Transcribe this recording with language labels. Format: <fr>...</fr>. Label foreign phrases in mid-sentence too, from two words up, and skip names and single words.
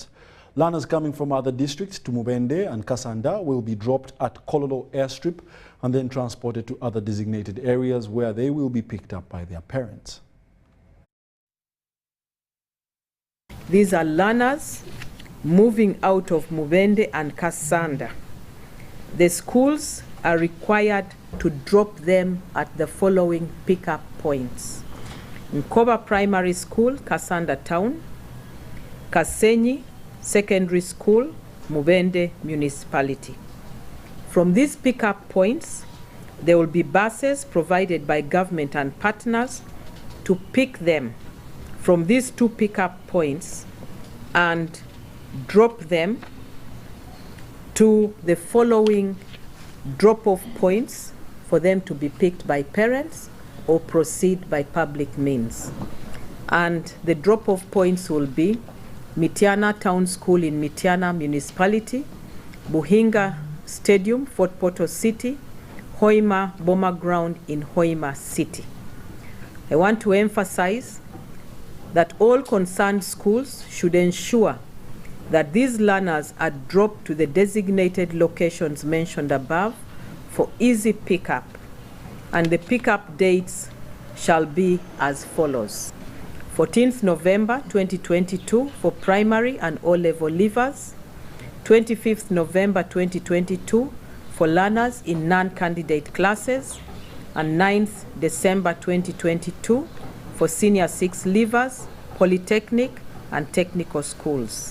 <en>Learners coming from other districts to Mubende and Kasanda will be dropped at Kololo airstrip and then transported to other designated areas where they will be picked up by their parents. These are learners moving out of Mubende and Kasanda. The schools are required to drop them at the following pickup points: Nkoba Primary School, Kasanda Town; Kasenyi Secondary School, Mubende Municipality. From these pickup points, there will be buses provided by government and partners to pick them from these two pickup points and drop them to the following drop-off points for them to be picked by parents or proceed by public means. And the drop-off points will be Mitiana Town School in Mitiana Municipality, Buhinga Stadium, Fort Portal City, Hoima Boma Ground in Hoima City. I want to emphasize that all concerned schools should ensure that these learners are dropped to the designated locations mentioned above for easy pickup, and the pickup dates shall be as follows: 14th November 2022 for primary and O-level leavers, 25th November 2022 for learners in non-candidate classes, and 9th December 2022 for senior 6 leavers, polytechnic and technical schools.</en>